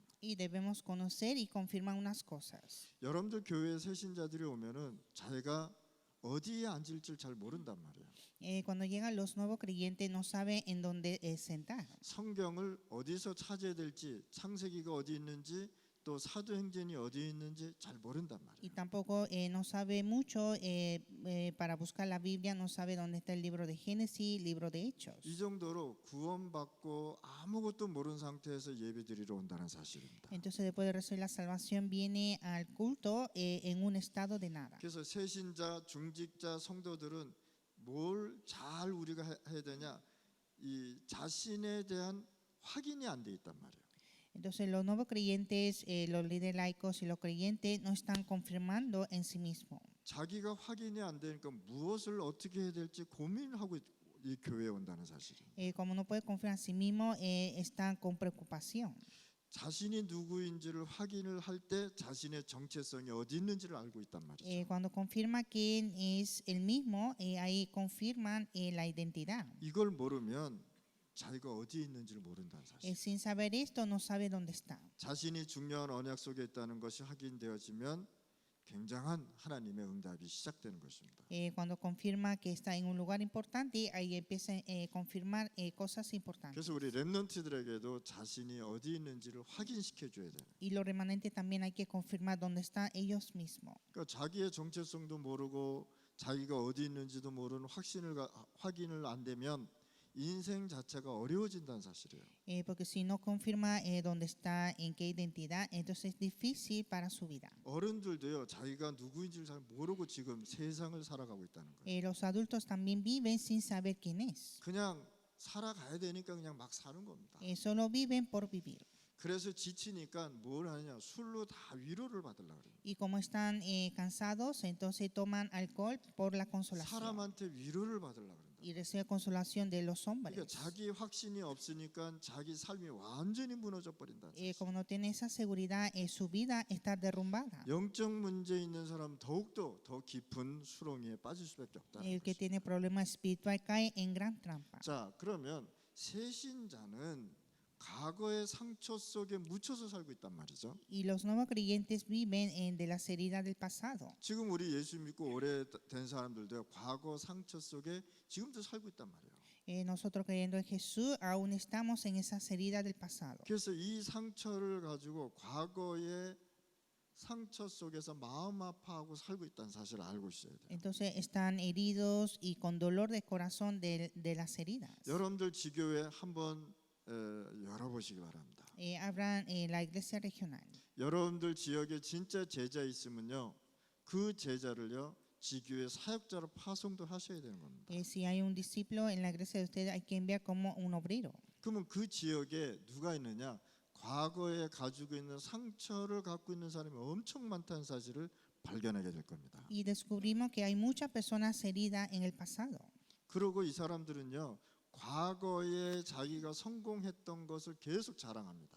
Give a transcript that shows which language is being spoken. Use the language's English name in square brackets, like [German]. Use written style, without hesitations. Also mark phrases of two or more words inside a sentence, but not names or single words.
[Spanish] Y debemos conocer y confirmar unas cosas. [Korean] 여러분들 교회에 새신자들이 오면은 자기가 어디에 앉을지 잘 모른단 말이에요. [Spanish] Cuando llegan los nuevos creyentes no saben en dónde sentar. [Korean] 성경을 어디서 찾아야 될지, 창세기가 어디 있는지, 또 사도행전이 어디 있는지 잘 모른단 말이에요. [Spanish] Y tampoco no sabe mucho para buscar la Biblia, no sabe dónde está el libro de Génesis, libro de Hechos. [Korean] 이 정도로 구원받고 아무것도 모르는 상태에서 예배드리러 온다는 사실입니다. [Spanish] Entonces después de recibir la salvación viene al culto en un estado de nada. [Korean] 그래서 새신자, 중직자, 성도들은 뭘 잘 우리가 해야 되냐? 이 자신에 대한 확인이 안 돼 있단 말이에요. [Spanish] Entonces los nuevos creyentes, los líderes laicos y los creyentes no están confirmando en sí mismos. [Korean] 자기가 확인이 안 되니까 무엇을 어떻게 해야 될지 고민하고 이 교회에 온다는 사실이에요. [Spanish] Como no puede confiar en sí mismo, están con preocupación. [Korean] 자신이 누구인지를 확인을 할 때 자신의 정체성이 어디 있는지를 알고 있단 말이죠. [Spanish] Cuando confirma quién es el mismo, ahí confirman la identidad. [Korean] 이걸 모르면 자기가 어디 있는지를 모른다는 사실. [Spanish] Sin saber esto, no sabe dónde está. [Korean] 자신이 중요한 언약 속에 있다는 것이 확인되어지면 굉장한 하나님의 응답이 시작되는 것입니다. [Spanish] Cuando confirma que está en un lugar importante, ahí empieza a confirmar cosas importantes. [Korean] 그래서 우리 렘넌트들에게도 자신이 어디 있는지를 확인시켜 줘야 돼요. [Spanish] Y los remanentes también hay que confirmar dónde están ellos mismos. [Korean] 그러니까 자기의 정체성도 모르고 자기가 어디 있는지도 모르는 확인을 안 되면 인생 자체가 어려워진다는 사실이에요. [Spanish] Porque si no confirma dónde está, en qué identidad, entonces es difícil para su vida. [Korean] 어른들도요, 자기가 누구인지를 잘 모르고 지금 세상을 살아가고 있다는 거예요. [Spanish] Los adultos también viven sin saber quién es. [Korean] 그냥 살아가야 되니까 그냥 막 사는 겁니다. [Spanish] Solo viven por vivir. [Korean] 그래서 지치니까 뭘 하냐? 술로 다 위로를 받으려고 그래요. [Spanish] Y como están cansados, entonces toman alcohol por la consolación. [Korean] 사람한테 위로를 받으려고 그런다. [Spanish] Y reciben consolación de los hombres. [Korean] 그러니까 자기 확신이 없으니까 자기 삶이 완전히 무너져 버린다. [Spanish] Como no tiene esa seguridad, su vida está derrumbada. [Korean] 영적 문제 있는 사람 더욱더 더 깊은 수렁에 빠질 수밖에 없다. [Spanish] El que tiene problema espiritual cae en gran trampa. [Korean] 자, 그러면 새신자는 과거의 상처 속에 묻혀서 살고 있단 말이죠. [Spanish] Y los nuevos creyentes viven de las heridas del pasado. [Korean] 지금 우리 예수 믿고 오래된 사람들도 과거 상처 속에 지금도 살고 있단 말이에요. [Spanish] Nosotros creyendo en Jesús aún estamos en esas heridas del pasado. [Korean] 그래서 이 상처를 가지고 과거의 상처 속에서 마음 아파하고 살고 있다는 사실을 알고 있어야 돼요. [Spanish] Entonces están heridos y con dolor de corazón de las heridas. [Korean] 여러분들 지교회 한번 열어보시기 바랍니다. [Spanish] Abran la iglesia regional. [Korean] 여러분들 지역에 진짜 제자 있으면요, 그 제자를요 지교회 사역자로 파송도 하셔야 되는 겁니다. [Spanish] Si hay un discípulo en la iglesia de ustedes, hay que enviar como un obrero. [Korean] 그러면 그 지역에 누가 있느냐? 과거에 가지고 있는 상처를 갖고 있는 사람이 엄청 많다는 사실을 발견하게 될 겁니다. [Spanish] Y descubrimos que hay muchas personas heridas en el pasado. [Korean] 그리고 이 사람들은요, 과거에 자기가 성공했던 것을 계속 자랑합니다.